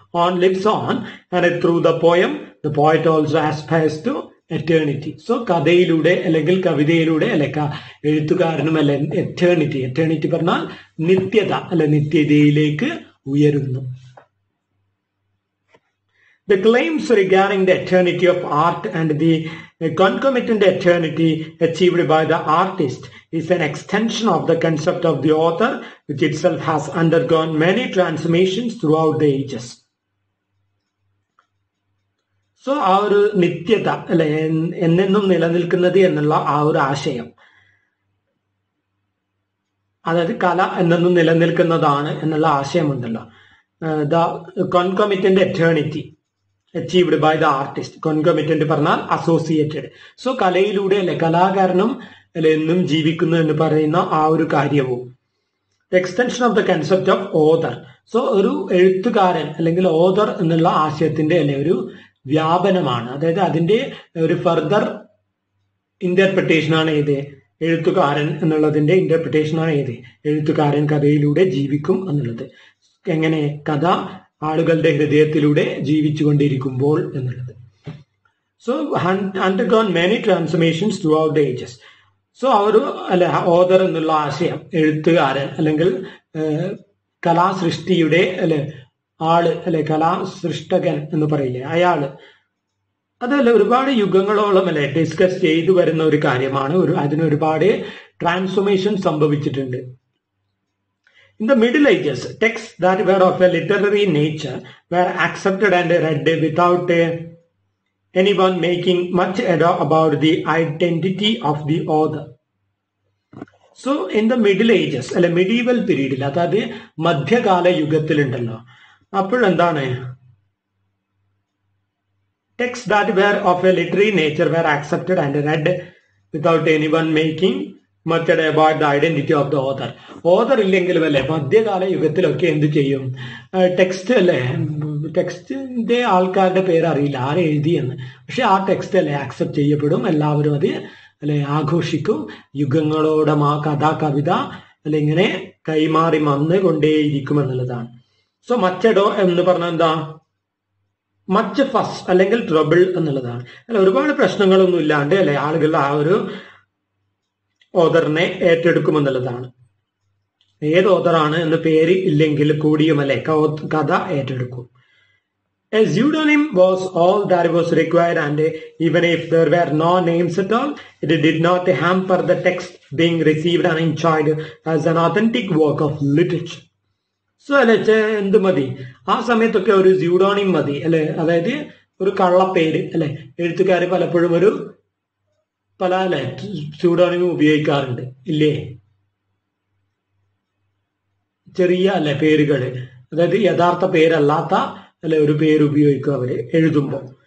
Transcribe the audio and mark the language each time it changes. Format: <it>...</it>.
<en>On lives on and through the poem the poet also aspires to eternity.</en> <ml>So കഥയിലൂടെ അല്ലെങ്കിൽ കവിതയിലൂടെ അല്ലെ എഴുത്തുകാരനും അല്ലെ എറ്റേണിറ്റി പറഞ്ഞാൽ നിത്യത അല്ലെ, നിത്യതയിലേക്ക് ഉയരുന്നു.</ml> <en>The claims regarding the eternity of art and the concomitant eternity achieved by the artist is an extension of the concept of the author, which itself has undergone many transformations throughout the ages.</en> <ml>So ആ ഒരു നിത്യത അല്ലെ, എന്നെന്നും നിലനിൽക്കുന്നത് എന്നുള്ള ആ ഒരു ആശയം, അതായത് കല എന്നെന്നും നിലനിൽക്കുന്നതാണ് എന്നുള്ള ആശയമുണ്ടല്ലോ.</ml> <en>The concomitant eternity achieved by the artist.</en> <ml>Concomitant പറഞ്ഞാൽ അസോസിയേറ്റഡ്. സോ കലയിലൂടെ അല്ലെ കലാകാരനും അല്ലെ എന്നും ജീവിക്കുന്നു എന്ന് പറയുന്ന ആ ഒരു കാര്യവും.</ml> <en>The extension of the concept of author.</en> <ml>So ഒരു എഴുത്തുകാരൻ അല്ലെങ്കിൽ ഓതർ എന്നുള്ള ആശയത്തിന്റെ അല്ലെ ഒരു വ്യാപനമാണ്. അതായത് അതിന്റെ ഒരു ഫർദർ ഇന്റർപ്രിട്ടേഷൻ ആണ് ഏത്? എഴുത്തുകാരൻ എന്നുള്ളതിന്റെ ഇന്റർപ്രിട്ടേഷൻ ആണ് ഏത്? എഴുത്തുകാരൻ കഥയിലൂടെ ജീവിക്കും എന്നുള്ളത്. എങ്ങനെ? കഥ ആളുകളുടെ ഹൃദയത്തിലൂടെ ജീവിച്ചുകൊണ്ടിരിക്കുമ്പോൾ എന്നുള്ളത്.</ml> <en>So undergone many transformations throughout the ages.</en> <ml>So ആ ഒരു അല്ലെ ഓതർ എന്നുള്ള ആശയം, എഴുത്തുകാരൻ അല്ലെങ്കിൽ കലാസൃഷ്ടിയുടെ അല്ലെ ആള് അല്ലെ, കലാസൃഷ്ടകൻ എന്ന് പറയില്ലേ, അയാള്, അതല്ല ഒരുപാട് യുഗങ്ങളോളം അല്ലെ ഡിസ്കസ് ചെയ്തു വരുന്ന ഒരു കാര്യമാണ്. അതിനൊരുപാട് ട്രാൻസ്ഫോർമേഷൻ സംഭവിച്ചിട്ടുണ്ട്.</ml> <en>In the Middle Ages, texts that were of a literary nature were accepted and read without anyone making much ado about the identity of the author. So, in the Middle Ages, അല്ലെ medieval period,</en> <ml>അതായത് മധ്യകാല യുഗത്തിലുണ്ടല്ലോ, അപ്പോഴെന്താണ്?</ml> <en>Texts that were of a literary nature were accepted and read without anyone making much about the identity of the author.</en> <ml>Author ഇല്ലെങ്കിലും അല്ലെ മധ്യകാല യുഗത്തിലൊക്കെ എന്ത് ചെയ്യും? Text അല്ലെ, ടെക്സ്റ്റിന്റെ ആൾക്കാരുടെ പേര് അറിയില്ല ആരെ എഴുതിയെന്ന്, പക്ഷെ ആ ടെക്സ്റ്റ് അല്ലെ ആക്സെപ്റ്റ് ചെയ്യപ്പെടും, എല്ലാവരും അത് അല്ലെ ആഘോഷിക്കും. യുഗങ്ങളോളം ആ കവിത അല്ലെ ഇങ്ങനെ കൈമാറി വന്നുകൊണ്ടേയിരിക്കും എന്നുള്ളതാണ്. സോ മച്ചഡോ എന്ന് പറഞ്ഞാൽ എന്താ? മച്ച് ഫസ് അല്ലെങ്കിൽ ട്രബിൾ എന്നുള്ളതാണ്. അല്ല ഒരുപാട് പ്രശ്നങ്ങളൊന്നും ഇല്ലാണ്ട് അല്ലെ ആളുകൾ ആ ഒരു ഓതറിനെ ഏറ്റെടുക്കുമെന്നുള്ളതാണ്. ഏത് ഓതറാണ് എന്ന് പേര് ഇല്ലെങ്കിൽ കൂടിയും അല്ലെ കഥ ഏറ്റെടുക്കും.</ml> <en>A pseudonym was all that was required, and even if there were no names at all, it did not hamper the text being received and enjoyed as an authentic work of literature.</en> <ml>So അല്ലെ എന്ത് മതി ആ സമയത്തൊക്കെ? ഒരു സ്യൂഡോണിം മതി അല്ലെ, അതായത് ഒരു കള്ളപ്പേര് അല്ലെ. എഴുത്തുകാർ പലപ്പോഴും പല അല്ലെ സ്യൂഡോണിം ഉപയോഗിക്കാറുണ്ട് ഇല്ലേ? ചെറിയ അല്ലെ പേരുകൾ, അതായത് യഥാർത്ഥ പേരല്ലാത്ത അല്ലെ ഒരു പേര് ഉപയോഗിക്കും അവര് എഴുതുമ്പോൾ.</ml>